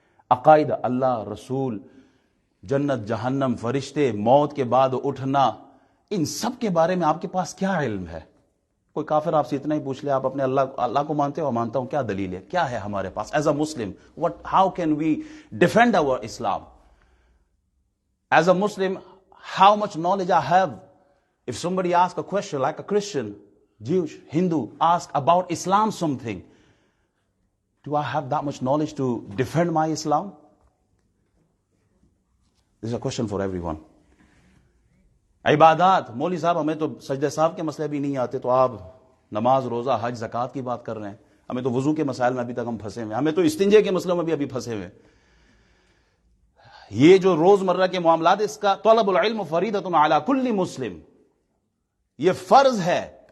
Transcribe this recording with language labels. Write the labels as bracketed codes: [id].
[ur] عقائد, اللہ, رسول, جنت, جہنم, فرشتے, موت کے بعد اٹھنا, ان سب کے بارے میں آپ کے پاس کیا علم ہے؟ کوئی کافر آپ سے اتنا ہی پوچھ لے آپ اپنے اللہ کو مانتے ہو؟ مانتا ہوں. کیا دلیل ہے, کیا ہے ہمارے پاس [en] As a Muslim? How can we defend our Islam as a Muslim? how much knowledge I have? If somebody asks a question like a Christian, Jewish, Hindu, ask about Islam something, do I have that much knowledge to defend my Islam? This is a question for everyone. [ur] عبادات, مولوی صاحب ہمیں تو سجدہ صاحب کے مسئلے بھی نہیں آتے, تو آپ نماز, روزہ, حج, زکوٰۃ کی بات کر رہے ہیں. ہمیں تو وضو کے مسائل میں ابھی تک ہم پھنسے ہوئے ہیں, ہمیں تو استنجے کے مسئلوں میں بھی ابھی پھنسے ہوئے. یہ جو روزمرہ کے معاملات, اس کا [ar] طلب العلم فریضۃ علی کل مسلم, [ur] یہ فرض ہے.